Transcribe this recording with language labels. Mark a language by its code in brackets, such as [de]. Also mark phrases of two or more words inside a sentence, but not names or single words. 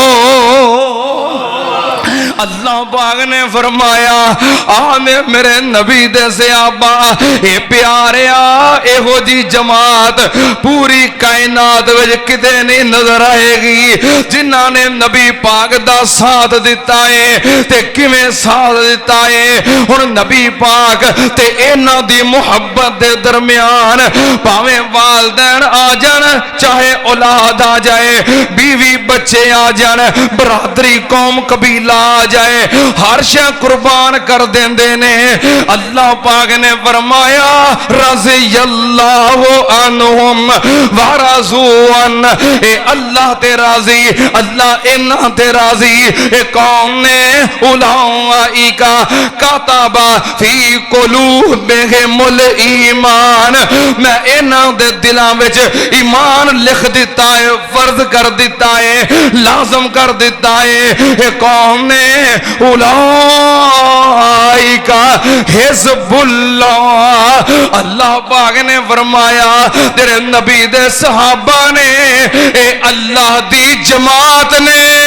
[pa] اللہ پاک نے فرمایا آنے میرے نبی دے صحابہ اے پیاریا اے ہو جی جماعت پوری کائنات وچ کدے نہیں نظر آئے گی جنہاں نے نبی پاک دا ساتھ دیتا ہے تے کیویں ساتھ دیتا ہے۔ ہن نبی پاک تے انہاں دی محبت دے درمیان پاویں والدین آ جان چاہے اولاد آ جائے بیوی بچے آ جان برادری قوم قبیلہ آ جائے ہر شے قربان کر دیندے نے۔ اللہ پاک نے فرمایا [ar] رضی اللہ عنہم ورضوا عنہ [pa] اے اللہ تے راضی اللہ انہاں تے راضی اے کون نے [ar] اولئک کتب فی قلوبہم الایمان [pa] میں انہاں دے دلاں وچ ایمان لکھ دیتا ہے فرض کر دیتا ہے لازم کر دیتا ہے اے کون نے [ar] اولئک حزب اللہ۔ [pa] اللہ پاک نے فرمایا تیرے نبی دے صحابہ نے اے اللہ دی جماعت نے۔